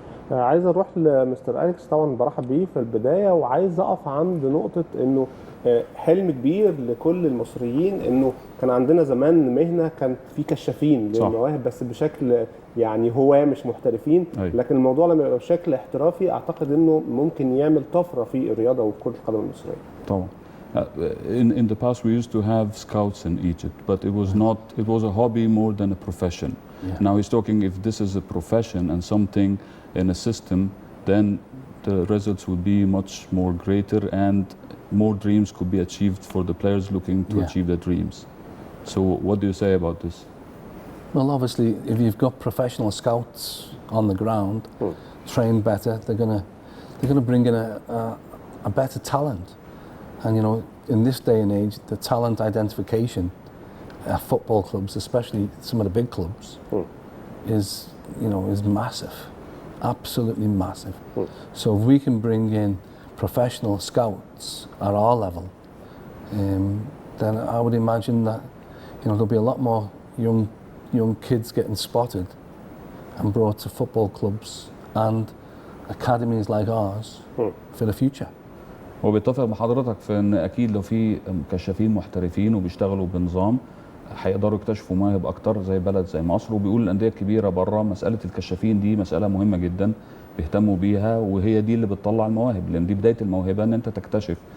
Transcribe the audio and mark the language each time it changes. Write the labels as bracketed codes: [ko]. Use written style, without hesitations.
[ar] عايز اروح لمستر أليكس، طبعا برحب بيه في البدايه، وعايز اقف عند نقطه انه حلم كبير لكل المصريين انه كان عندنا زمان مهنه كان في كشافين للمواهب بس بشكل يعني هواه مش محترفين، لكن الموضوع لما يبقى بشكل احترافي اعتقد انه ممكن يعمل طفره في الرياضه وكره القدم المصريه. طبعا. [en] In the past we used to have scouts in Egypt, but it was a hobby more than a profession. Now he's talking if this is a profession and something in a system, then the results would be much more greater and more dreams could be achieved for the players looking to achieve their dreams. So what do you say about this? Well, obviously, if you've got professional scouts on the ground, trained better, they're gonna bring in a better talent. And you know, in this day and age, the talent identification at football clubs, especially some of the big clubs, is massive, absolutely massive. So if we can bring in professional scouts at our level, then I would imagine that there'll be a lot more young kids getting spotted and brought to football clubs and academies like ours for the future. [ar] وبيتفق مع حضرتك في ان اكيد لو في كشافين محترفين وبيشتغلوا بنظام هيقدروا يكتشفوا مواهب اكتر زي بلد زي مصر. وبيقول الانديه الكبيره بره مساله الكشافين دي مساله مهمه جدا بيهتموا بيها، وهي دي اللي بتطلع المواهب، لان دي بدايه الموهبه ان انت تكتشف.